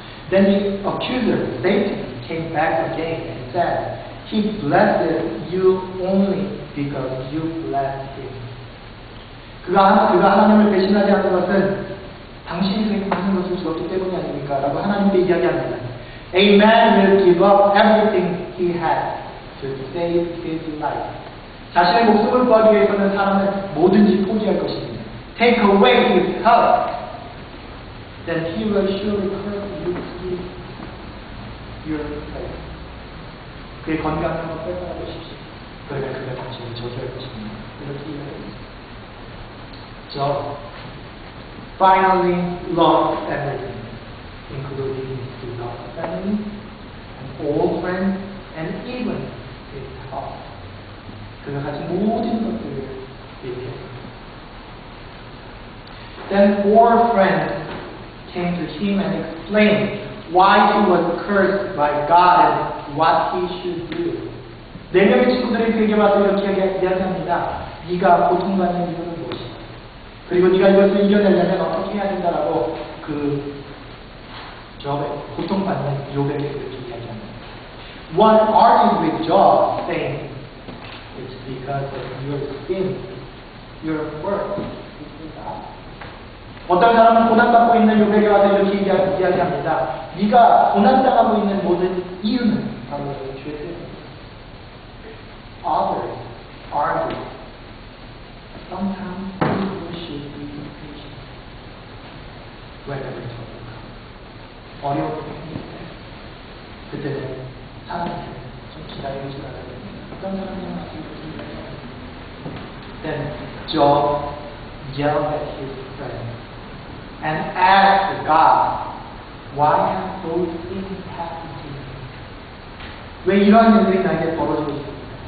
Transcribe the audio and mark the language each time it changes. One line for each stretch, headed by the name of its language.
English: Then the accuser, Satan, came back again and said, He blessed you only because you blessed him.
Korean: 그가 하나님을 배신하지 않는 것은 당신이 그에게 많은 것을 주었기 때문이 아닙니까? 라고 하나님께 이야기합니다.
English: A man will give up everything he has to save his life.
Korean: 자신의 목숨을 구하기 위해서는 사람은 뭐든지 포기할 것입니다.
English: Take away his health, then he will surely curse you to your face.
Korean: 그의 건강을 뺏어가 보십시오. 그러면 그가 당신을 저주할 것입니다. 이렇게 이야기합니다.
English: Job finally lost everything, including his beloved family, and old friends, and even his health.
Korean: 그가 가진 모든 것들을 잃었습니다.
English: Then four friends came to him and explained why he was cursed by God and what he should do.
Korean: 네 명의 친구들이 그에게 와서 이렇게 이야기합니다. 네가 고통받는 이유는 무엇이다. 그리고 네가 이것을 이겨내려면 어떻게 해야 된다라고 그 고통받는 욥에게 그렇게 이야기합니다.
English: One argued with Job, saying, it's because of your sin, your work is with God.
Korean: 어떤 사람은 고난받고 있는 욥에게 와서 이렇게 이야기합니다. 네가 고난당하고 있는 모든 이유는 바로 너의 죄 때문이다.
English: Others argue. Sometimes people should be patient. whenever trouble comes.
Korean: 어려움이 생길 때 그때는 사람한테 좀 기다리고 있어야 됩니다. 어떤 사람이
English: Then Job yelled at his friend, and ask God, why have those things happened to me?
Korean: 왜 이러한 일들이 나에게 벌어지고 있습니까?